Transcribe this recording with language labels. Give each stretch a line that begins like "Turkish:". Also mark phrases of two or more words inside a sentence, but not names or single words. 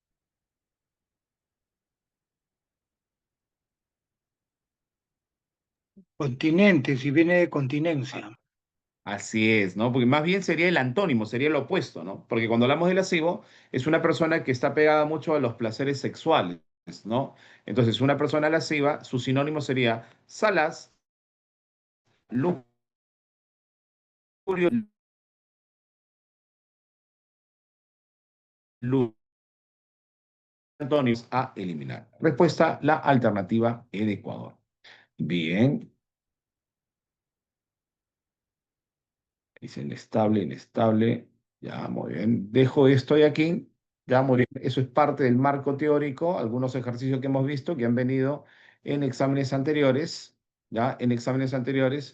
Spanish: Continente, si viene de continencia. Así es, ¿no? Porque más bien sería el antónimo, sería el opuesto, ¿no? Porque cuando hablamos de lascivo, es una persona que está pegada mucho a los placeres sexuales, ¿no? Entonces, una persona lasciva, su sinónimo sería salaz, lujurio, antonios a eliminar. Respuesta, la alternativa E de Ecuador. Bien, dice inestable, inestable. Ya, muy bien. Dejo esto de aquí. Ya, muy bien. Eso es parte del marco teórico, algunos ejercicios que hemos visto que han venido en exámenes anteriores, ya, en exámenes anteriores.